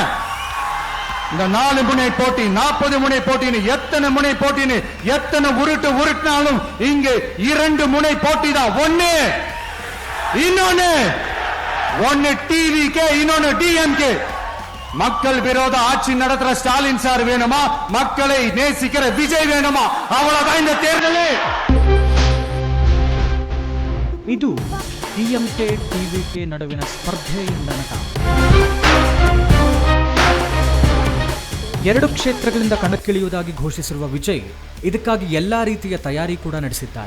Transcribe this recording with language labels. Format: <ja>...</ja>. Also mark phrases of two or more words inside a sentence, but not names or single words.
<ta>இந்த 4 முனை போட்டி, 40 முனை போட்டின்னு எத்தனை முனை போட்டின்னு எத்தனை உருட்டினாலும் இங்கு 2 முனை போட்டி தான். ஒன்னு டிவிகே, இன்னொன்னு டிஎம்கே. மக்கள் விரோத ஆட்சி நடத்துற ஸ்டாலின் சார் வேணுமா, மக்களை நேசிக்கிற விஜய் வேணுமா? அவ்வளவுதான் இந்த தேர்தலே.</ta> <kn>ಇದು ಡಿಎಂಕೆ ಟಿವಿಕೆ ನಡುವಿನ ಸ್ಪರ್ಧೆ ಎಂದನಕ. 2 ಕ್ಷೇತ್ರಗಳಿಂದ ಕಣಕ್ಕಿಳಿಯುವುದಾಗಿ ಘೋಷಿಸಿರುವ ವಿಜಯ್ ಇದಕ್ಕಾಗಿ ಎಲ್ಲಾ ರೀತಿಯ ತಯಾರಿ ಕೂಡ ನಡೆಸಿದ್ದಾರೆ.</kn>